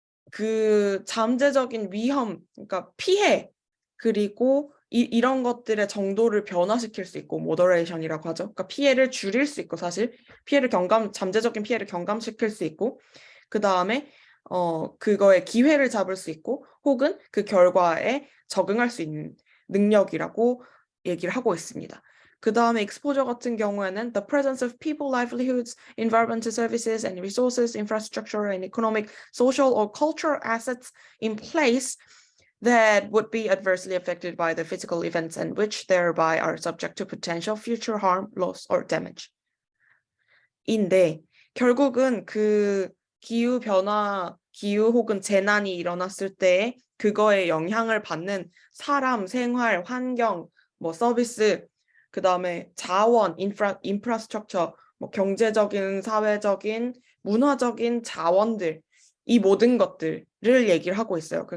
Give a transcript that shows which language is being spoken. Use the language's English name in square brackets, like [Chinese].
[Korean] 그 잠재적인 위험, 그러니까 피해 그리고 이런 것들의 정도를 변화시킬 수 있고 모더레이션이라고 하죠. 그러니까 피해를 줄일 수 있고 사실 잠재적인 피해를 경감시킬 수 있고 그 다음에 그거의 기회를 잡을 수 있고 혹은 그 결과에 적응할 수 있는 능력이라고 얘기를 하고 있습니다. [English] 그 다음에 exposure 같은 경우에는 the presence of people, livelihoods, environmental services and resources, infrastructure and economic, social or cultural assets in place that would be adversely affected by the physical events and which thereby are subject to potential future harm, loss or damage. [Korean] 인데 결국은 그 기후 변화, 기후 혹은 재난이 일어났을 때 그거에 영향을 받는 사람, 생활, 환경, 뭐 서비스, 그 다음에 자원, 인프라스트럭처, 뭐 경제적인, 사회적인, 문화적인 자원들, 이 모든 것들을 얘기를 하고 있어요.